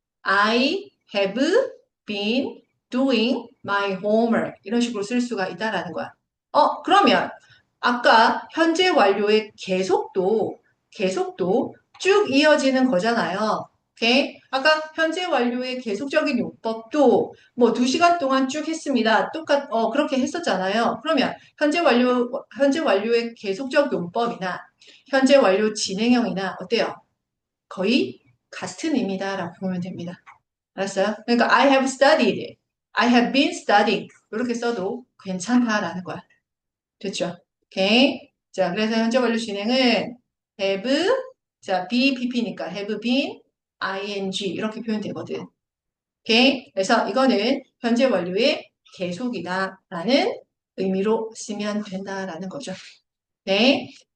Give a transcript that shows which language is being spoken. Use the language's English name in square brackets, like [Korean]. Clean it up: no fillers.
[English] I have been doing my homework. [Korean] 이런 식으로 쓸 수가 있다라는 거야. 그러면 아까 현재 완료의 계속도 쭉 이어지는 거잖아요. 오케이? 아까 현재 완료의 계속적인 용법도 뭐 2시간 동안 쭉 했습니다. 그렇게 했었잖아요. 그러면 현재 완료의 계속적 용법이나 현재 완료 진행형이나 어때요? 거의 같은 의미다라고 보면 됩니다. 알았어요? 그러니까 [English] I have studied, I have been studying [Korean] 이렇게 써도 괜찮다라는 거야. 됐죠? 오케이. 자, 그래서 현재 완료 진행은 have, 자, be, pp니까 have been, ing 이렇게 표현되거든. 오케이. 그래서 이거는 현재 완료의 계속이다라는 의미로 쓰면 된다라는 거죠. 네.